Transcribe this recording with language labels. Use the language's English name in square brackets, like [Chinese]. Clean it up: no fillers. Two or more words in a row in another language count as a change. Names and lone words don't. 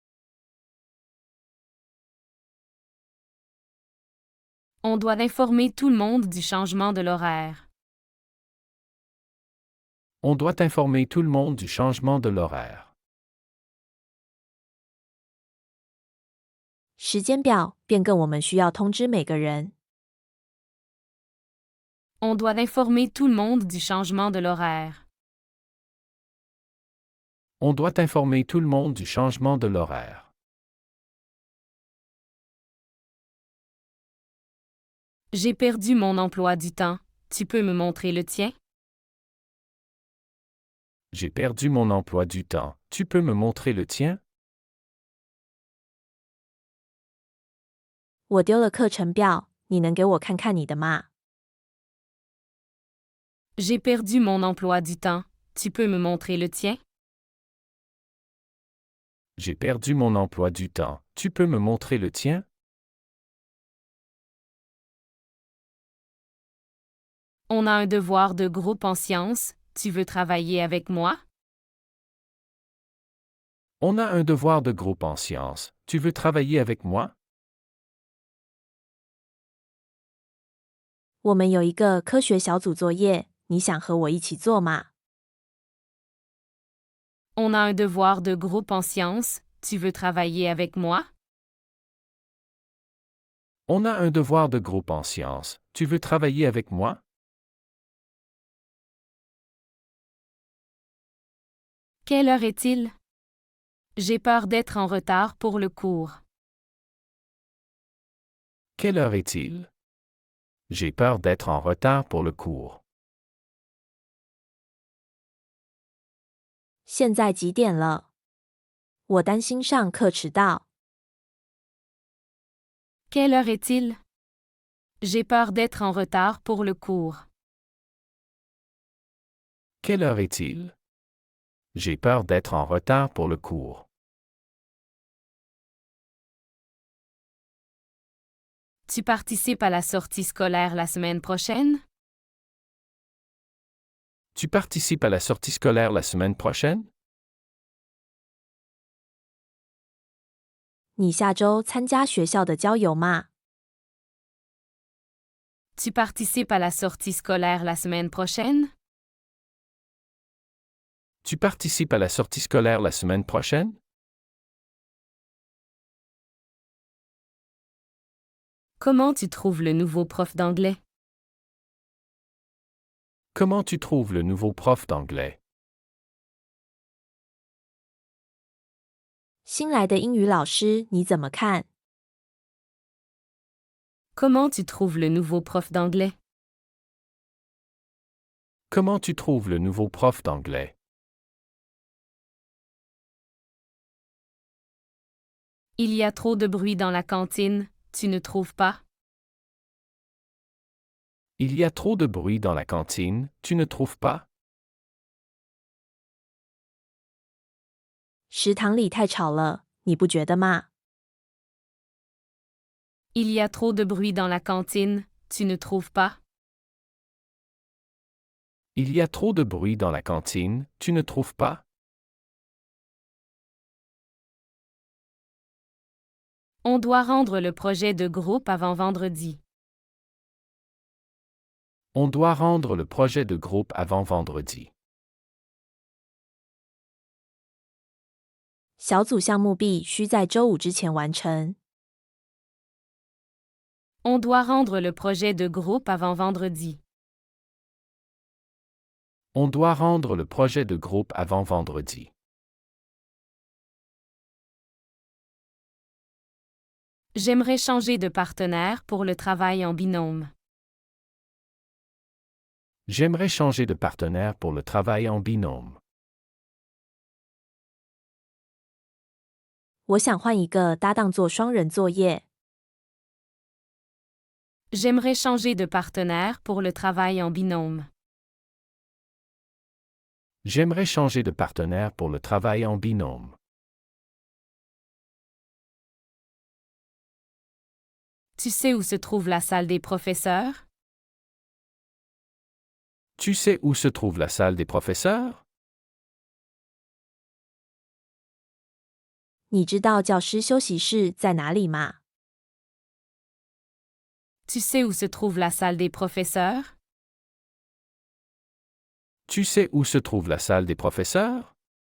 [French] On doit informer tout le monde du changement de l'horaire. On doit informer tout le monde du changement de l'horaire. [Chinese] 时间表变更，我们需要通知每个人。 [French] On doit informer tout le monde du changement de l'horaire. On doit informer tout le monde du changement de l'horaire. J'ai perdu mon emploi du temps. Tu peux me montrer le tien? J'ai perdu mon emploi du temps. Tu peux me montrer le tien? [Chinese] 我丢了课程表，你能给我看看你的吗？ [French] J'ai perdu mon emploi du temps. Tu peux me montrer le tien? J'ai perdu mon emploi du temps. Tu peux me montrer le tien? On a un devoir de groupe en sciences. Tu veux travailler avec moi? On a un devoir de groupe en sciences. Tu veux travailler avec moi? [Chinese] 我们有一个科学小组作业，你想和我一起做吗？ [French] On a un devoir de groupe en sciences. Tu veux travailler avec moi? On a un devoir de groupe en sciences. Tu veux travailler avec moi? Quelle heure est-il? J'ai peur d'être en retard pour le cours. Quelle heure est-il? J'ai peur d'être en retard pour le cours. [Chinese] 现在几点了？我担心上课迟到。 [French] Quelle heure est-il? J'ai peur d'être en retard pour le cours. Quelle heure est-il? J'ai peur d'être en retard pour le cours. Tu participes à la sortie scolaire la semaine prochaine? Tu participes à la sortie scolaire la semaine prochaine? [Chinese] 你下周参加学校的郊游吗？ [French] Tu participes à la sortie scolaire la semaine prochaine? Tu participes à la sortie scolaire la semaine prochaine? Comment tu trouves le nouveau prof d'anglais? Comment tu trouves le nouveau prof d'anglais? [Chinese] 新来的英语老师你怎么看？ [French] Comment tu trouves le nouveau prof d'anglais? Comment tu trouves le nouveau prof d'anglais? Il y a trop de bruit dans la cantine, tu ne trouves pas? Il y a trop de bruit dans la cantine, tu ne trouves pas? [Chinese] 食堂里太吵了，你不觉得吗？ [French] Il y a trop de bruit dans la cantine, tu ne trouves pas? Il y a trop de bruit dans la cantine, tu ne trouves pas? On doit rendre le projet de groupe avant vendredi. On doit rendre le projet de groupe avant vendredi. [Chinese] 小组项目必须在周五之前完成。 [French] On doit rendre le projet de groupe avant vendredi. On doit rendre le projet de groupe avant vendredi. J'aimerais changer de partenaire pour le travail en binôme. J'aimerais changer de partenaire pour le travail en binôme. [Chinese] 我想换一个搭档做双人作业。 [French] J'aimerais changer de partenaire pour le travail en binôme. J'aimerais changer de partenaire pour le travail en binôme. Tu sais où se trouve la salle des professeurs? Tu sais où se trouve la salle des professeurs? [Chinese] 你知道教师休息室在哪里吗？ [French] Tu sais où se trouve la salle des professeurs? Tu sais où se trouve la salle des professeurs?